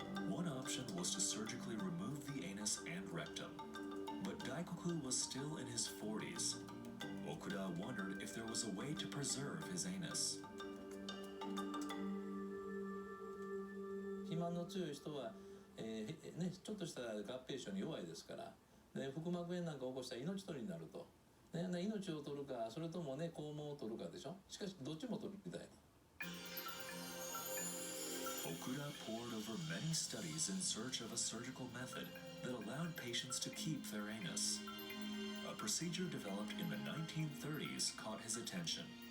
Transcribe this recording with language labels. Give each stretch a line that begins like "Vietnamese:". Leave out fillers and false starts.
English: One option was to surgically remove the anus and rectum, but Daikoku was still in his 40s. Okuda wondered if there was a way to preserve his anus.
Japanese: 肥満の強い人は、ちょっとした合併症に弱いですから、で腹膜炎なんか起こしたら命取りになると、命を取るかそれとも肛門を取るかでしょ。しかしどっちも取るみたいな。
English: Okuda pored over many studies in search of a surgical method that allowed patients to keep their anus. A procedure developed in the 1930s caught his attention.